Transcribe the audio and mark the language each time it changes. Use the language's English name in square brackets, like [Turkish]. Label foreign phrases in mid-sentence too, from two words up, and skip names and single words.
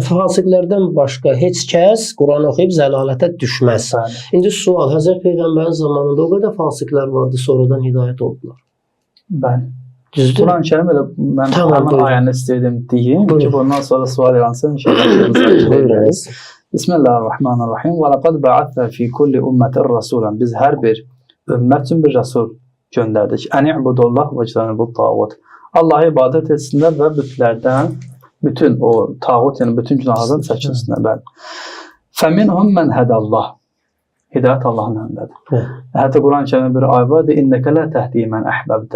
[Azerbaijani] Yəni, fasiqlərdən başqa heç kəs Quran oxuyub zəlalətə düşməz. Bəli. İndi sual, Həzrət Peyğəmbərin zamanında o qədər fasiqlər vardı, sonradan hidayət oldular. Bəli. Düzdür? Quran-Kərim elə mən Tamam, həmin buyurun. ayəni istəyirdim deyim ki, Buyurun. bundan sonra sual yansın inşallah. Buyurunuz. [Arabic] بسم الله الرحمن الرحيم. ولقد بعثنا في كل أمة رسولا. [Azerbaijani] Biz hər bir ümmət üçün bir rəsul göndərdik. [Arabic] أن اعبدوا الله واجتنبوا الطاغوت. [Azerbaijani] Allah'a ibadət etsinlər və bütlərdən bütün o tağut, yəni bütün günahlardan çəkinsinlər. [Arabic] Bəli. فمنهم من هدى الله. [Azerbaijani] Hidayət Allahın əlindədir. Hətta Quran-Kərimdə bir ayə var, [Arabic] "إنك لا تهدي من أحببت."